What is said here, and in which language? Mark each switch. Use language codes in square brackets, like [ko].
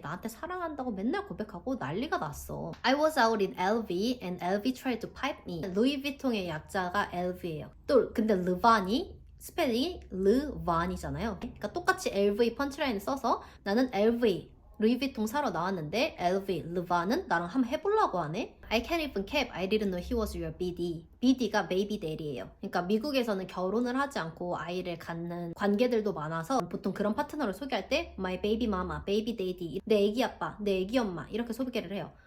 [ko] 나한테 사랑한다고 맨날 고백하고 난리가 났어. [en] I was out in LV and LV tried to pipe me. [ko] 루이비통의 약자가 LV예요. 또 근데 르반이 스펠링이 르반이잖아요. 그러니까 똑같이 LV 펀치라인을 써서 나는 LV 루이비통 사러 나왔는데 LV, 르반은 나랑 한번 해보려고 하네? [en] I can't even cap. I didn't know he was your BD. [ko] BD가 baby daddy예요. 그러니까 미국에서는 결혼을 하지 않고 아이를 갖는 관계들도 많아서 보통 그런 파트너를 소개할 때 [en] my baby mama, baby daddy, [ko] 내 애기 아빠, 내 애기 엄마 이렇게 소개를 해요.